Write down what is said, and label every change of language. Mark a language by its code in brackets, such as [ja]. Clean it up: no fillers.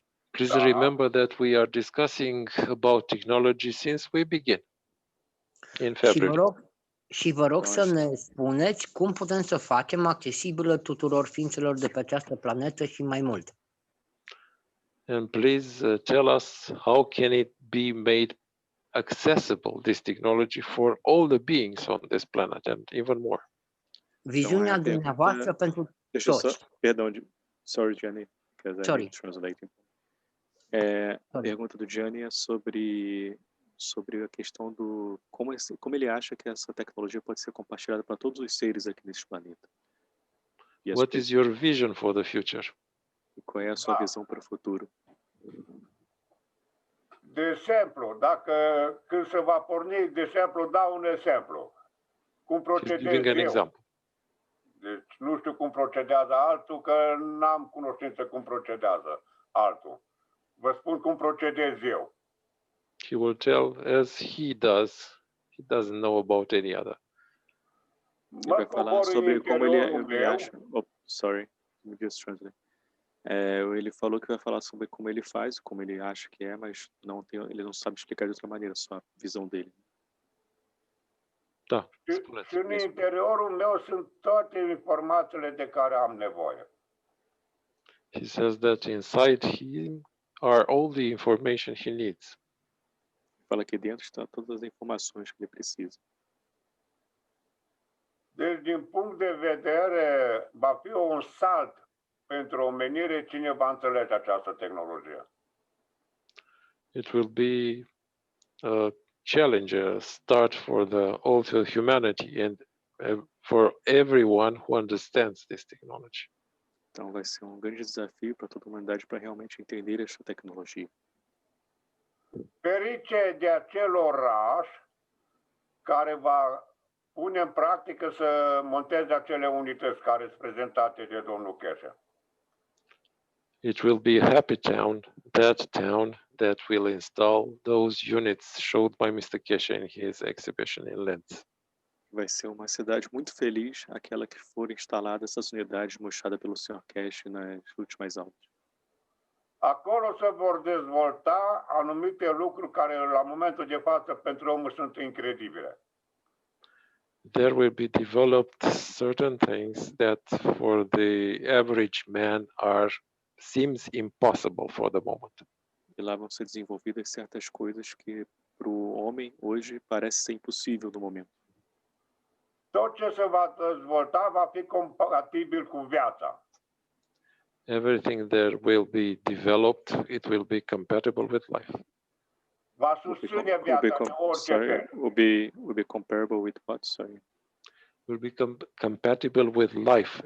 [en] Please remember that we are discussing about technology since we began in February. [ro] Și vă rog să ne spuneți cum putem să facem accesibilă tuturor ființelor de pe această planetă și mai mult. [en] And please tell us how can it be made accessible, this technology, for all the beings on this planet and even more. [ro] Viziunea dumneavoastră pentru toți. [pt] Perdão, [en] sorry, Gianni, because I'm translating. [pt] A pergunta do Gianni é sobre a questão do como ele acha que essa tecnologia pode ser compartilhada para todos os seres aqui nesse planeta. [en] What is your vision for the future? [pt] E qual é a sua visão para o futuro? [ro] De exemplu, când se va porni, de exemplu, dau un exemplu. Cum procedez eu. Deci nu știu cum procedează altul, că n-am cunoștință cum procedează altul. Vă spun cum procedez eu. [en] He will tell as he does. He doesn't know about any other. [pt] Ele vai falar sobre como ele acha. [en] Oh, sorry, let me just translate. [pt] Ele falou que vai falar sobre como ele faz, como ele acha que é, mas ele não sabe explicar de outra maneira, só a visão dele. [ro] Da. Și în interiorul meu sunt toate informațiile de care am nevoie. [en] He says that inside him are all the information he needs. [pt] Fala que dentro está todas as informações que ele precisa. [ro] Deci, din punct de vedere, va fi un salt pentru omenire cine va înțelege această tehnologie. [en] It will be a challenge, a start for the whole humanity and for everyone who understands this technology. [pt] Então vai ser grande desafio para toda a humanidade para realmente entender essa tecnologia. [ro] Ferice de acel oraș care va pune în practică să monteze acele unități care sunt prezentate de domnul Keshe. [en] It will be a happy town that will install those units showed by Mr. Keshe in his exhibition in Linz. [pt] Vai ser uma cidade muito feliz, aquela que for instalada essas unidades mostradas pelo Sr. Keshe nas últimas aulas. [ro] Acolo se vor dezvolta anumite lucruri care la momentul de față pentru omul sunt incredibile. [en] There will be developed certain things that for the average man seems impossible for the moment. [pt] E lá vão ser desenvolvidas certas coisas que para o homem hoje parece ser impossível no momento. [ro] Tot ce se va dezvolta va fi compatibil cu viața. [en] Everything there will be developed. It will be compatible with life. [ro] Va susține viața de orice fel. [en] Will be comparable with what? Sorry. Will be compatible with life.